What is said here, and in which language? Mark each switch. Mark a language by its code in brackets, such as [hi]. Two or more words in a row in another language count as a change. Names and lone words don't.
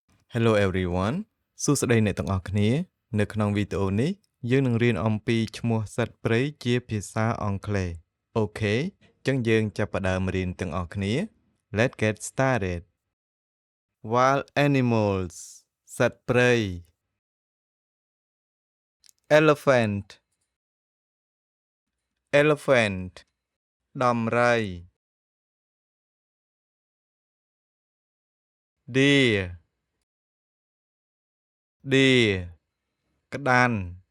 [en] Hello everyone [km] សួស្តីអ្នកទាំងអស់គ្នានៅក្នុងវីដេអូនេះយើងនឹងរៀនអំពីឈ្មោះសត្វព្រៃជាភាសាអង់គ្លេសអូខេអញ្ចឹងយើងចាប់ផ្ដើមរៀនទាំងអស់គ្នា [en] Let's get started Wild animals [km] សត្វព្រៃ [en] Elephant Elephant ដំរី Deer Deer ក្តាន់